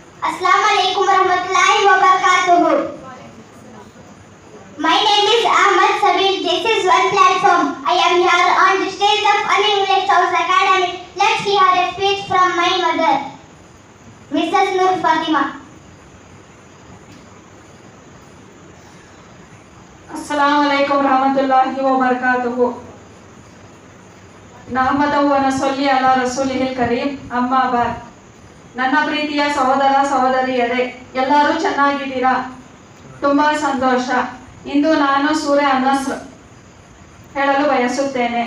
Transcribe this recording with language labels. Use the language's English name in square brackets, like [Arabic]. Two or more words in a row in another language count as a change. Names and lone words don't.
[Arabic] السلام عليكم ورحمة الله وبركاته. [English] My name is Ahmad Sabir. This is one platform. I am here on the stage of English House Academy. Let's hear a speech from my mother, Mrs. Nur Fatima. [Arabic] السلام عليكم ورحمة الله وبركاته. نحمده و نصلي على رسوله الكريم أما بعد. [Kannada] ನನ್ನ ಪ್ರೀತಿಯ ಸಹೋದರ ಸಹೋದರಿಯರೇ, ಎಲ್ಲರೂ ಚೆನ್ನಾಗಿದ್ದೀರಾ? ತುಂಬಾ ಸಂತೋಷ. ಇಂದು ನಾನು ಸೂರೆ ಅನ್-ನಸ್ರ್ ಹೇಳಲು ಬಯಸುತ್ತೇನೆ.